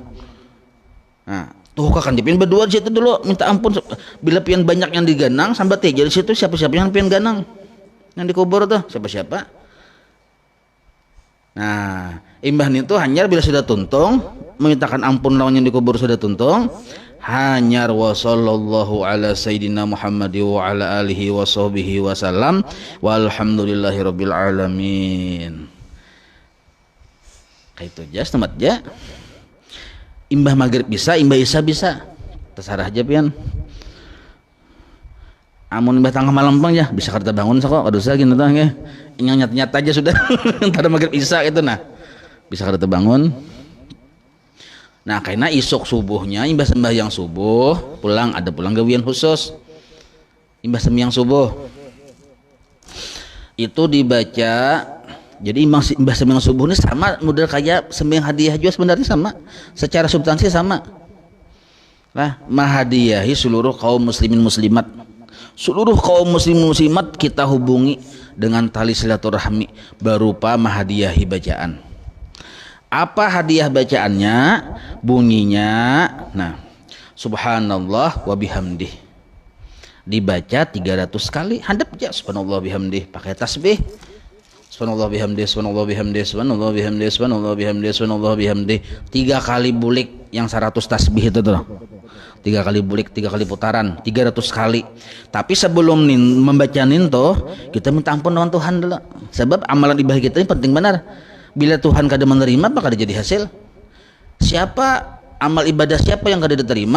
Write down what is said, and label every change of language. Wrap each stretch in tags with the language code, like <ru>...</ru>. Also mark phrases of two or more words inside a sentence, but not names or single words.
<bjn>Nah, tuh kan pian berdua di situ dulu minta ampun. Bila pian banyak yang diganang sambat jadi situ siapa-siapa yang pian ganang yang dikubur tuh siapa-siapa. Nah, imbah itu hanya bila sudah tuntung memintakan ampun lawan yang dikubur sudah tuntung, hanyar</bjn> <ar>وصلى الله على سيدنا محمد وعلى آله وصحبه وسلم والحمد لله رب العالمين.</ar> <bjn>Kayak itu aja tempat aja. Imbah maghrib bisa, imbah isya bisa, terserah aja pian. Amun imbah tengah malam bang ya bisa kita bangun kok, ada usah gitu tah nggih. Nyat-nyat aja sudah. Entar maghrib isya itu nah. Bisa kita bangun. Nah, karena isuk subuhnya imbah sembahyang subuh, pulang ada pulang gawian khusus. Imbah sembahyang subuh. Itu dibaca. Jadi imbah sembahyang subuh ini sama model kayak sembahyang hadiah juga sebenarnya sama. Secara substansi sama. Lah, mahadiyahi seluruh kaum muslimin muslimat. Seluruh kaum muslimin muslimat kita hubungi dengan tali silaturahmi berupa mahadiyahi bacaan. Apa hadiah bacaannya? Bunyinya, nah,</bjn> <ar>سبحان الله وبحمده.</ar> <bjn>Dibaca 300 kali, handap aja</bjn> <ar>سبحان الله بحمده,</ar> <bjn>pakai tasbih.</bjn> <ar>سبحان الله بحمده، سبحان الله بحمده، سبحان الله بحمده، سبحان الله بحمده، سبحان الله بحمده.</ar> <bjn>3 kali bulik yang 100 tasbih itu tuh. 3 kali bulik, 3 kali putaran, 300 kali. Tapi sebelum membacain tuh, kita minta ampun dengan Tuhan dulu. Sebab amalan ibadah kita ini penting benar. Bila Tuhan kada menerima, maka kada jadi hasil. Siapa amal ibadah siapa yang kada diterima?</bjn>